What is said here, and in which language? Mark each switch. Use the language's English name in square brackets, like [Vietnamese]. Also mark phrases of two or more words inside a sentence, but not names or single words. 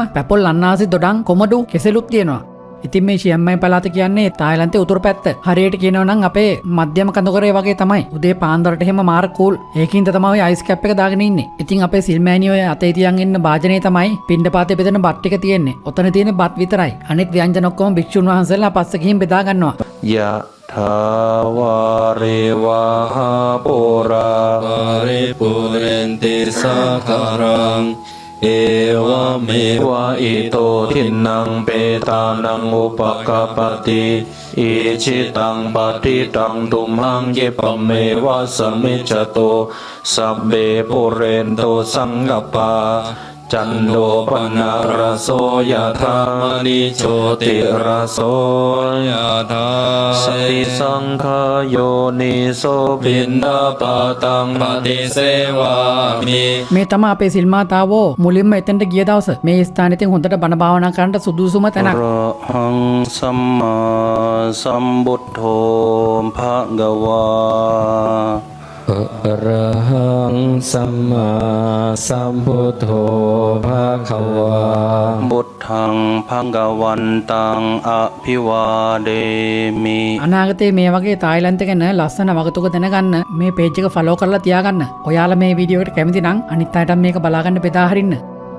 [Sinhala] පැපොල් අන්නාසි දොඩම් කොමඩු කෙසෙලුත් තියෙනවා. ඉතින් මේ චියම්මයි පළාත කියන්නේ තායිලන්තයේ උතුරු පැත්ත. හරියට කියනවා නම් අපේ මධ්‍යම කඳුකරේ වගේ තමයි. උදේ පාන්දරට එහෙම මාර කූල්. ඒකින්ද තමයි ඔය [English] ice cap [Sinhala] එක දාගෙන ඉන්නේ. ඉතින් අපේ සිල්මෑණියෝ ඔය අතේ තියන් ඉන්න භාජනයේ තමයි පිණ්ඩපාතේ බෙදෙන බත් ටික තියෙන්නේ. ඔතන තියෙන බත් විතරයි. අනිත් ව්‍යංජන ඔක්කොම භික්ෂුන් වහන්සේලා පස්සේ ගිහින් බෙදා ගන්නවා. [Pali] යථාවාරේවාහා පෝරාරේ පුරෙන්ති සාකරං ඒවමේවා ඊතෝ තින්නං පේතානං උපකපති ඊචිතං පටිටං තුම්හං යෙපමේවා සමිච්ඡතෝ සබ්බේ පුරෙන්තෝ සංගප්පා චන්දෝ පනරසෝ යථානි චෝති රසෝ යථා සති සංඛයෝ නිසෝ පින්ඩපාතං පටිසේවාමි. [Sinhala] මේ තමයි අපේ සිල්මාතාවෝ මුලින්ම එතනට ගිය දවස. මේ ස්ථානෙදී හොඳට බණ භාවනා කරන්න සුදුසුම තැනක්. [Pali] රහං සම්මා සම්බුද්ධෝ භගවා අරහං සම්මා සම්බුද්ධෝ භගවා බුද්ධං භගවන්තං අභිවාදේමි. [Sinhala] අනාගතේ මේ වගේ තායිලන්ත ගැන ලස්සන වගතුක දැනගන්න මේ පේජ් එක ෆලෝ කරලා තියාගන්න. ඔයාලා මේ වීඩියෝ එකට කැමති නම් අනිත් අයටත් මේක බලාගන්න බෙදා හරින්න.